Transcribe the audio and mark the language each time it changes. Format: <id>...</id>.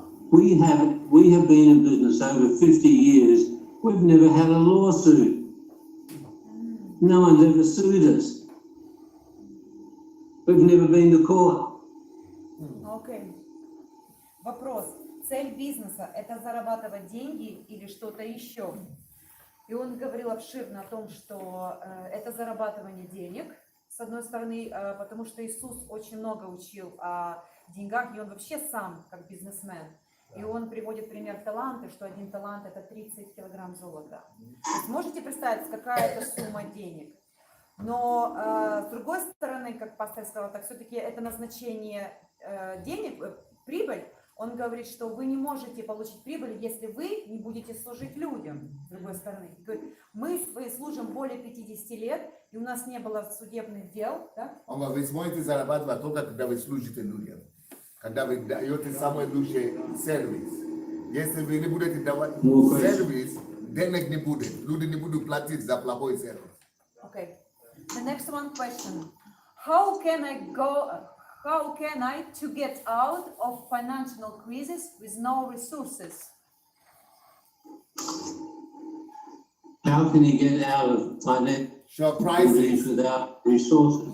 <en>We have been in business over 50 years. We've never had a lawsuit. No one's ever sued us. We've never been to court.</en> <ru>Окей. Вопрос. Цель бизнеса – это зарабатывать деньги или что-то еще? И он говорил обширно о том, что это зарабатывание денег, с одной стороны, потому что Иисус очень много учил о деньгах, и он вообще сам как бизнесмен. И он приводит пример таланта, что 1 талант – это 30 килограмм золота. То есть можете представить, какая это сумма денег? Но с другой стороны, как пастор сказал, так все-таки это назначение денег, прибыль. Он говорит, что вы не можете получить прибыль, если вы не будете служить людям, с другой стороны. Говорит, мы служим более 50 лет, и у нас не было судебных дел. Да? Вы сможете зарабатывать только, когда вы служите людям. Когда вы даете самый лучший сервис. Если вы не будете давать сервис, денег не будет. Люди не будут платить за плохой сервис.</ru> <en>Okay. The next one question. How can I to get out of financial crisis with no resources? How can you get out of financial crisis without resources?</en>